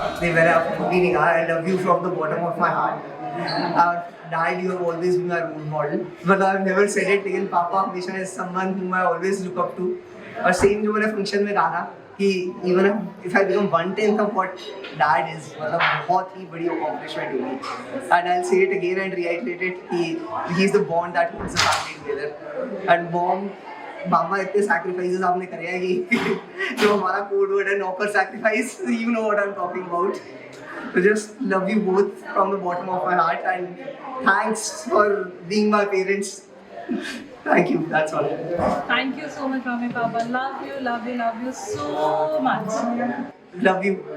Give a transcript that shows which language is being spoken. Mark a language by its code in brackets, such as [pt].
[hi] नहीं मैंने आपको कभी नहीं कहा [en] I love you from the bottom of my heart. Dad, you have always been my role model. But I've never said it, [hi] लेकिन पापा हमेशा [en] is someone whom I always look up to. [hi] और सेम जो मैंने function में कहा था कि [en] even if I become 1/10 of what Dad is, [hi] मतलब बहुत ही बड़ी accomplishment होगी. [en] And I'll say it again and reiterate it कि he is the bond that holds the family together. And mom, [hi] मामा इतने sacrifices आपने करे हैं कि जो हमारा कोड वर्ड है नौकर sacrifice, [en] you know what I'm talking about. So just love you both from the bottom of my heart and thanks for being my parents. Thank you. That's all. Thank you so much, Mummy Papa. Love you, love you, love you so much. Love you.